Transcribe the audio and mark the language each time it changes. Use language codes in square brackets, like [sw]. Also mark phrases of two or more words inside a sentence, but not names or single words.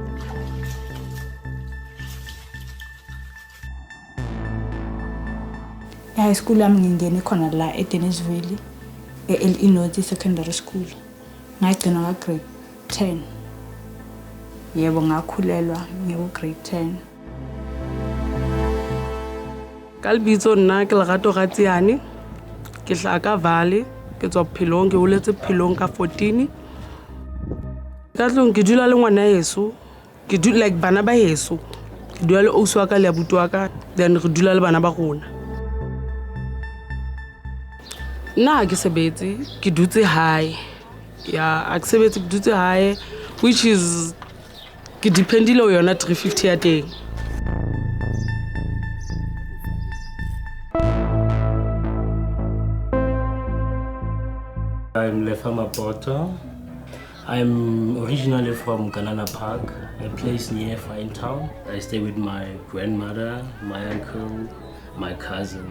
[zu] I-high school yami ngingene khona la eDennisville, North Secondary School. Ngagcina ka-grade 10. Yebo ngakhulelwa ngiku-grade 10. [st] Ka lebitso nna ke Lerato Gatsiane, ke hlaha ka Valley, ke tswa Bophelong, ke holetse Bophelong ka 14. Ka tlong ke dula le ngwana heso, ke dula like bana ba heso. Ke dula le ausi wa ka le abuti wa ka, then re dula le bana ba rona. Nna ha ke sebetse, ke dutse hae. Ya, ha ke sebetse ke dutse hae, [en] which is [st] ke dependile ho yona 350 ya teng. [en] I'm Ramaphosa. I'm originally from Kanana Park, a place near Fine Town. I stay with my grandmother, my uncle, my cousins.